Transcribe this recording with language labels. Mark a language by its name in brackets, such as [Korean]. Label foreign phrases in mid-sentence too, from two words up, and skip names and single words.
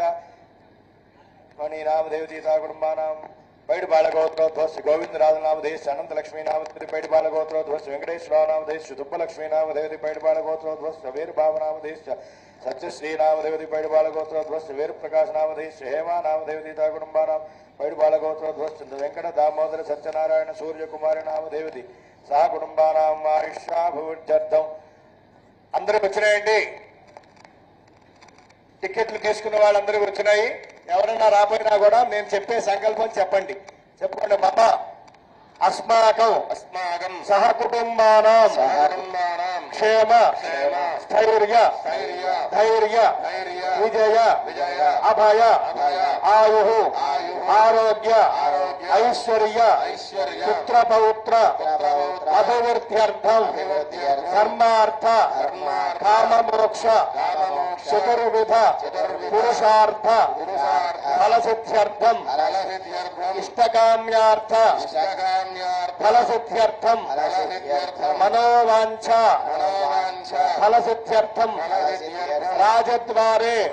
[Sanskrit] मणि नामधेयतीता कुटुम्बानां पैडबाल गोत्रोद्भवस्य गोविंदराज नामधेयस्य अनंत लक्ष्मी नामधेयती पैडबाल गोत्रोद्भवस्य वेंकटेश्वरराव नामधेयस्य दुब्बलक्ष्मी नामधेयती पैडबाल गोत्रोद्भवस्य वीरभाव नामधेयस्य सत्यश्री नामधेयती पैडबाल गोत्रोद्भवस्य वीरप्रकाश नामधेयस्य हेमा नामधेयतीता कुटुम्बानां पैडबाल गोत्रोद्भवस्य वेंकट दामोदर सत्यनारायण सूर्यकुमारी नामधेयती सह कुटुंबानां आयुष्याभिवృద్ధ్యర్థం [Telugu] అందరికి వచ్చినాయండి టికెట్లు తీసుకున్న వాళ్ళందరికీ వచ్చినాయి ఎవరైనా రాపోయినా కూడా నేను చెప్పే సంకల్పం చెప్పండి [Sanskrit] మమ अस्माकं सह कुटुंबानां क्षेम स्थैर्य धैर्य विजय अभय आयुः आरोग्य ऐश्वर्य पुत्र पौत्र अभिवृद्ध्यर्थं धर्मार्थ काम मोक्ष चतुर्विध पुरुषार्थ फलसिद्ध्यर्थं इष्टकाम्यार्थ फलसिद्ध्यर्थं मनोवांछा फलसिद्ध्यर्थं राजद्वारे